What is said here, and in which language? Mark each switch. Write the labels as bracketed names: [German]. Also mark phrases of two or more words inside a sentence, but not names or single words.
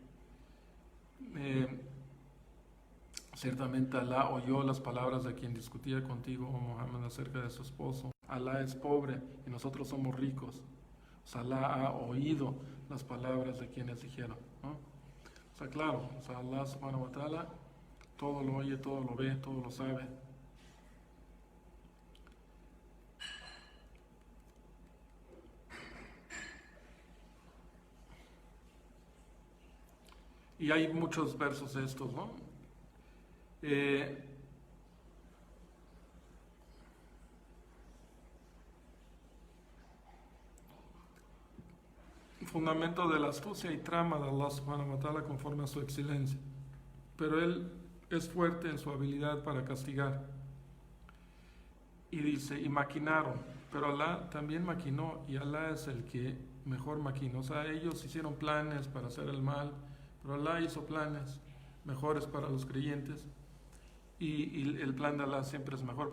[Spanish] Ciertamente Allah oyó las palabras de quien discutía contigo, oh Muhammad, acerca de su esposo. Allah es pobre y nosotros somos ricos. O sea, Allah ha oído las palabras de quienes dijeron, ¿no? O sea, claro, o sea, [Arabic] الله سبحانه وتعالى [Spanish] todo lo oye, todo lo ve, todo lo sabe. Y hay muchos versos de estos, ¿no? Fundamento de la astucia y trama de [Arabic] الله سبحانه وتعالى [Spanish] conforme a su excelencia. Pero Él es fuerte en su habilidad para castigar. Y dice, y maquinaron, pero Alá también maquinó y Alá es el que mejor maquinó. O sea, ellos hicieron planes para hacer el mal, pero Alá hizo planes mejores para los creyentes y el plan de Alá siempre es mejor.